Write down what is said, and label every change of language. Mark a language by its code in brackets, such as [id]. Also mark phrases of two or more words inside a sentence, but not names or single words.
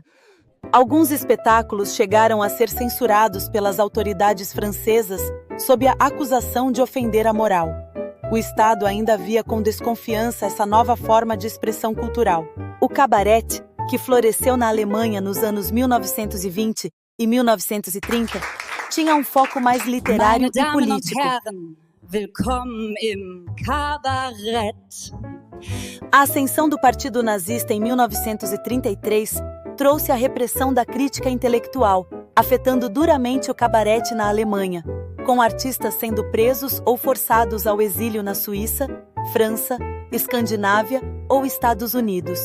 [pt] Alguns espetáculos chegaram a ser censurados pelas autoridades francesas sob a acusação de ofender a moral. O Estado ainda via com desconfiança essa nova forma de expressão cultural. O cabaret, que floresceu na Alemanha nos anos 1920 e 1930, tinha um foco mais literário e político. [de] Willkommen im Kabarett. [pt] A ascensão do Partido Nazista em 1933 trouxe a repressão da crítica intelectual, afetando duramente o cabarete na Alemanha, com artistas sendo presos ou forçados ao exílio na Suíça, França, Escandinávia ou Estados Unidos.